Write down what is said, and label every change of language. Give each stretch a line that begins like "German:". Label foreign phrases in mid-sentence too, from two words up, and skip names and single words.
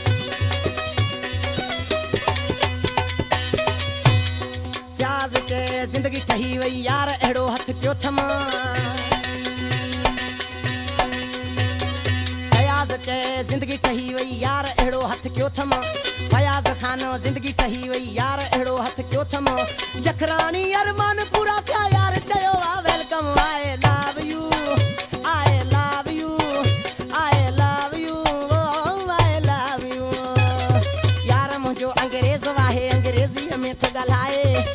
Sindhi: फयाज के ठही वई यार अहिड़ो हथ पियो थमा फयाज़ चए ज़िंदगी ठही वई यार अहिड़ो हथ कयो थमा फयाज़ ख़ान ज़िंदगी ठही वई यार अहिड़ो हथ कयो थमा जखराणी अरमान पूरा थिया यार चयो आ वेलकम
English: I love you I love you I love you I love you
Sindhi: यार मुंहिंजो अंग्रेज़ वाहे अंग्रेज़ीअ में थो ॻाल्हाए